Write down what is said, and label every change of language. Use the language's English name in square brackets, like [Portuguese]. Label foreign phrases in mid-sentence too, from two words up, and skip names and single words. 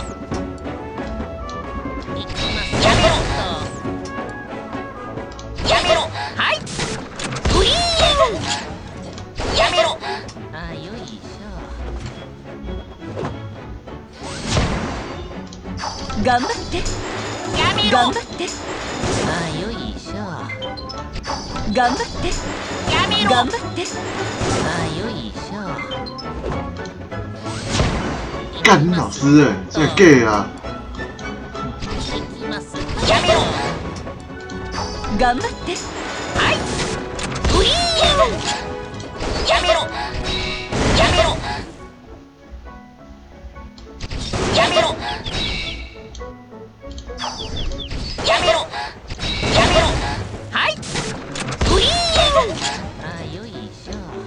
[Japanese] いきますやめろやめろはいウィーやめろあよいしょ頑張ってやめろ頑張ってあよいしょ頑張ってやめろ頑張ってあよいしょ [Chinese] 干你老师哎，这个 gay 啊！ [Japanese] いきますやめろ頑張ってはいウィーやめろやめろやめろやめろやめろはいウィーあよいしょ